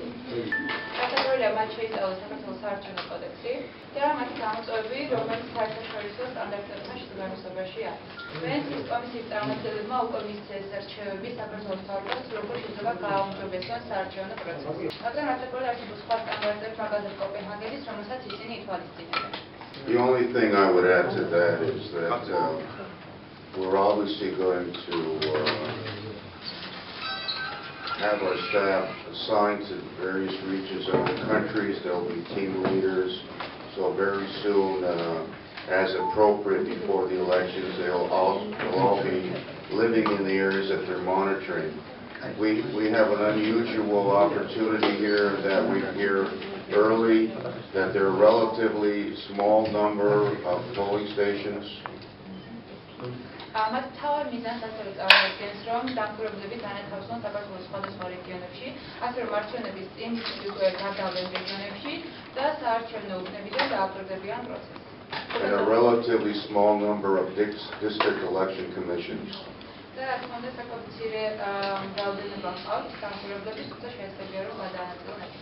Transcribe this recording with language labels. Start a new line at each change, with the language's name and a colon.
Georgian: საქართველოს მათ შეისწავლეს საქართველოს საარჩევნო კოდექსი და მათი გამოწვევები, რომელიც საერთაშორისო სტანდარტებთან შესაბამისობაში არის. ვენეციის კომისიის წარმომადგენლებმა უკვე მისცეს რჩევები საქართველოს თავდაცვას, როგორ შეიძლება გააუმჯობესონ საარჩევნო პროცესი. მაგრამ რასაკვირველია არსებობს სხვა სტანდარტები, მაგალითად კოპენჰაგენის, რომელსაც ისინი ითვალისწინებენ.
English: The only thing I would add to that is that we're obviously going to have our staff assigned to various regions of the countries. There'll be team leaders. So very soon, as appropriate before the elections, they'll all be living in the areas that they're monitoring. We have an unusual opportunity here that we hear early that there are a relatively small number of polling stations.
Georgian: მათ თავარ მიზანს ასევე წარმოადგენს, რომ დამკვირვებლები განათავსონ საქართველოს სხვადასხვა რეგიონებში, ასე რომ არჩევნების წინ უკვე გადავლენ რეგიონებში და საარჩევნო უბნებიდან დააკვირდებიან პროცესს.
English: And a relatively small number of district election commissions.
Georgian: და რა თქმა უნდა, საკმაოდ მცირე რაოდენობა ჰყავთ დამკვირვებლების, თუმცა შესაძლებელია, რომ გადაანაწილონ.